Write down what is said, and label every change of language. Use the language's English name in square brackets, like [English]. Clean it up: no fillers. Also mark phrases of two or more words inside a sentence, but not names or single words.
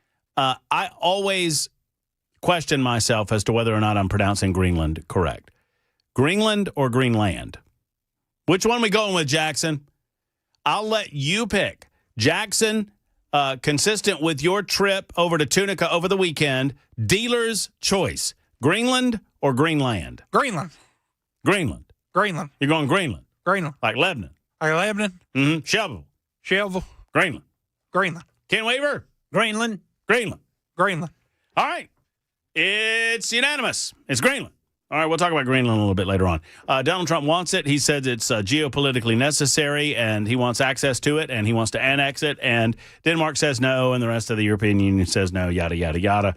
[English] I always question myself as to whether or not I'm pronouncing Greenland correct. Greenland or Greenland? Which one are we going with, Jackson? I'll let you pick. Jackson, consistent with your trip over to Tunica over the weekend, dealer's choice. Greenland or Greenland? Greenland. Greenland. Greenland. You're going Greenland. Greenland. Like Lebanon. Like Lebanon. Mm-hmm. Shovel. Shovel. Greenland. Greenland. Ken Weaver. Greenland. Greenland. Greenland. All right. It's unanimous. It's Greenland. All right, we'll talk about Greenland a little bit later on. Donald Trump wants it. He says it's geopolitically necessary, and he wants access to it, and he wants to annex it. And Denmark says no, and the rest of the European Union says no, yada, yada, yada.